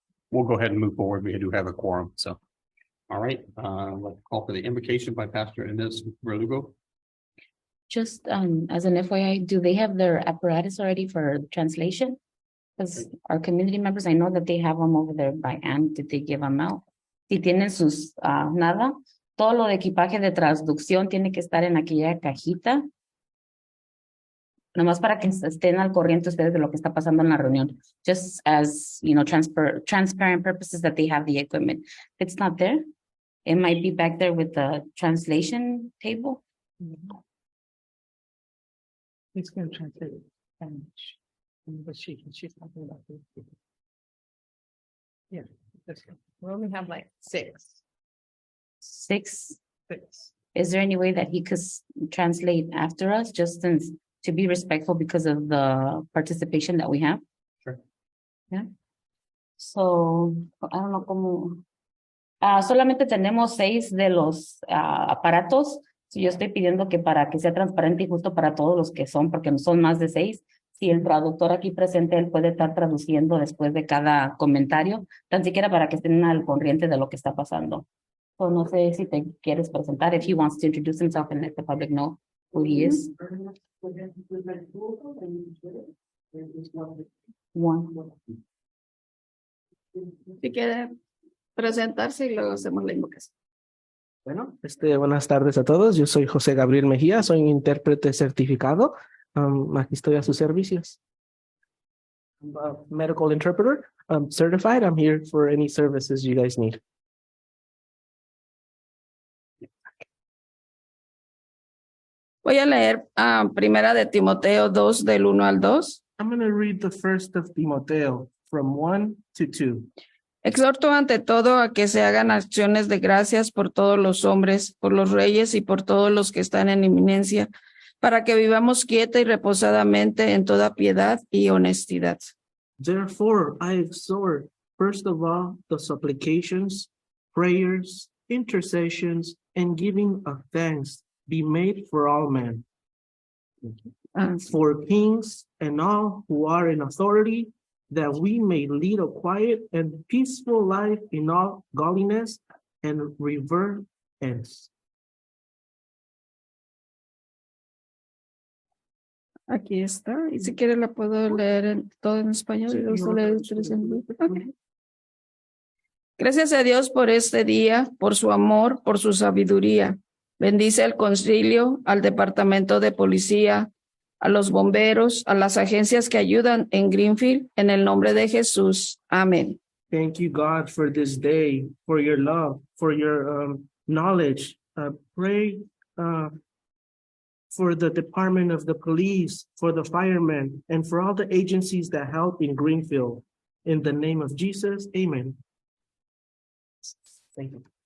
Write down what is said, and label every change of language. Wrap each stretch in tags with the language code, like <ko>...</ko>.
<en>We'll go ahead and move forward. We do have a quorum, so. All right, let's call for the invocation by Pastor Inez Verdugo. Just as an FYI, do they have their apparatus already for translation? Because our community members, I know that they have them over there by Ann. Did they give them out?</en> <es>Si tienen sus nada, todo lo de equipaje de traducción tiene que estar en aquella cajita. Nomás para que estén al corriente ustedes de lo que está pasando en la reunión.</es> <en>Just as, you know, transparent purposes that they have the equipment. If it's not there, it might be back there with the translation table. He's going to translate it. But she's talking about this. Yeah, we only have like six. Six. Is there any way that he could translate after us, just since to be respectful because of the participation that we have? Sure. Yeah. So, I don't know</en> <es>cómo. Solamente tenemos 6 de los aparatos. Yo estoy pidiendo que para que sea transparente y justo para todos los que son, porque son más de 6. Si el traductor aquí presente, él puede estar traduciendo después de cada comentario, tan siquiera para que estén al corriente de lo que está pasando.</es> <en>So,</en> <es>no sé si te quieres presentar,</es> <en>if he wants to introduce himself and let the public know who he is. One.</en> <es>Si quiere presentarse y luego hacemos la invocación. Bueno, buenas tardes a todos. Yo soy José Gabriel Mejía, soy un intérprete certificado. Aquí estoy a sus servicios.</es> <en>I'm a medical interpreter. I'm certified. I'm here for any services you guys need.</en> <es>Voy a leer primera de Timoteo 2 del 1 al 2.</es> <en>I'm going to read the first of Timoteo from 1 to 2.</en> <es>Exhorto ante todo a que se hagan acciones de gracias por todos los hombres, por los reyes y por todos los que están en eminencia, para que vivamos quieta y reposadamente en toda piedad y honestidad.</es> <en>Therefore, I exhort, first of all, the supplications, prayers, intercessions, and giving of thanks be made for all men, for kings and all who are in authority, that we may lead a quiet and peaceful life in all godliness and reverence.</en> <es>Aquí está. Y si quiere la puedo leer todo en español. Y luego leer en inglés. Okay. Gracias a Dios por este día, por su amor, por su sabiduría. Bendice al concilio, al departamento de policía, a los bomberos, a las agencias que ayudan en Greenfield, en el nombre de Jesús. Amén.</es> <en>Thank you, God, for this day, for your love, for your knowledge. Pray for the Department of the Police, for the firemen, and for all the agencies that help in Greenfield. In the name of Jesus, amen. Thank you.</en>